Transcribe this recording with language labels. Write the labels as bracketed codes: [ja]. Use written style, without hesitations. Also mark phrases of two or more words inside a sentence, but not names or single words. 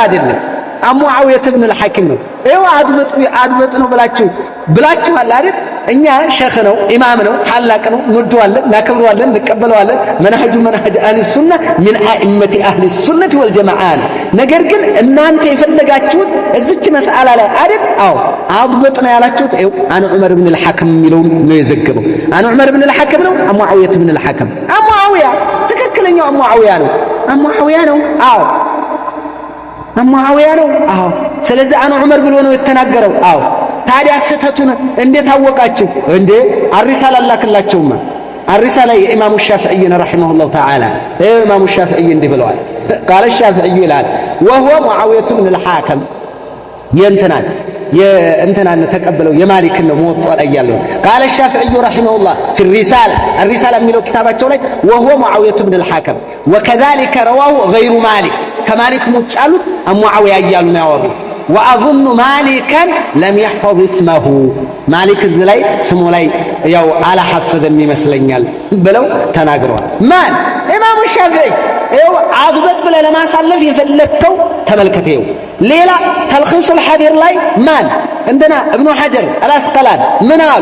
[am] አይደለም ሙዓዊያ ኢብኑ አልሐከም ነው አድበጥ ነው ብላችኋል አይደል እኛ ሸኽ ነው ኢማም ነው ታላቅ ነው እንወደዋለን እናከብረዋለን እንቀበለዋለን [ar] منهج أهل السنة من أئمة أهل السنة والجماعة [am] ነገር ግን እናንተ የፈለጋችሁት እዚች መስአላ ላይ አይደል አዎ አድበጥ ነው ያላችሁት አን ዑመር ኢብኑ አልሐከም የሚለው ነው የዘገበው አን ዑመር ኢብኑ አልሐከም ነው ሙዓዊያ ኢብኑ አልሐከም ሙዓዊያ ትክክለኛው ሙዓዊያ ነው አዎ ሙዓዊያ ነው አዎ ስለዚህ አን ዑመር ብሎ ነው የተናገረው አዎ ታዲያ ስተቱን እንዴት አወቃችሁ እንዴ አሪሳላ ላክላቸውማ አሪሳላ የኢማሙ ሻፊዒ [ar] رحمه الله تعالى [am] ኢማሙ ሻፊዒ እንዲህ ብለዋል [ar] قال الشافعي [am] ይላል [ar] وهو معاوية بن الحاكم [am] የእንተናን ተቀበለው የማሊክ ነው ሞጣው ላይ ያለው [ar] قال الشافعي رحمه الله في الرسالة [am] የሚለው ኪታባቸው ላይ [ar] وهو معاوية بن الحاكم وكذلك رواه غير مالك [am] ከማሊክ ውጭ ያሉት ሙዓዊያ እያሉ ነው ያወሩ [ar] واظن مالكا لم يحفظ اسمه [am] ማሊክ እዚህ ላይ ስሙ ላይ ያው አላሐፈዘም ይመስለኛል ብለው ተናግረዋል። ማን ኢማሙ ሻፊዒ ይኸው አግበጥ ብለህ ለማሳለፍ የፈለከው ተመልከተው። ሌላ ተልኺሱል ሐቢር ላይ ማን እንደና እብኑ ሐጀር አልአስቀላን ምን አሉ?